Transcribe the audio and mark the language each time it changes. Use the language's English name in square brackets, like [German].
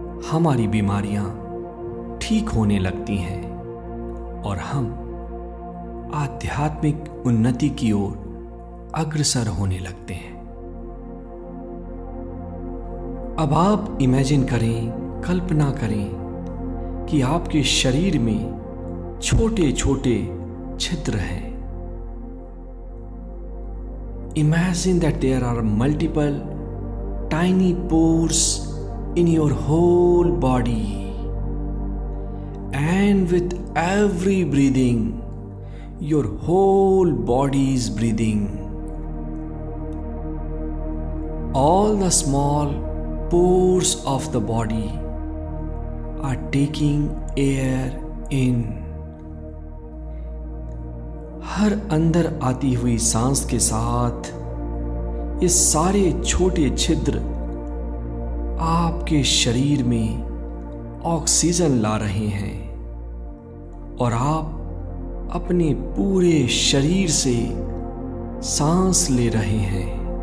[Hindi] हमारी बीमारियां ठीक होने लगती हैं और हम आध्यात्मिक उन्नति की ओर अग्रसर होने लगते हैं। अब आप इमेजिन करें, कल्पना करें कि आपके शरीर में छोटे छोटे छिद्र हैं। [English] Imagine that there are multiple tiny pores in your whole body, and with every breathing your whole body is breathing. All the small pores of the body are taking air in. [Hindi] हर अंदर आती हुई सांस के साथ ये सारे छोटे छिद्र आपके शरीर में ऑक्सीजन ला रहे हैं और आप अपने पूरे शरीर से सांस ले रहे हैं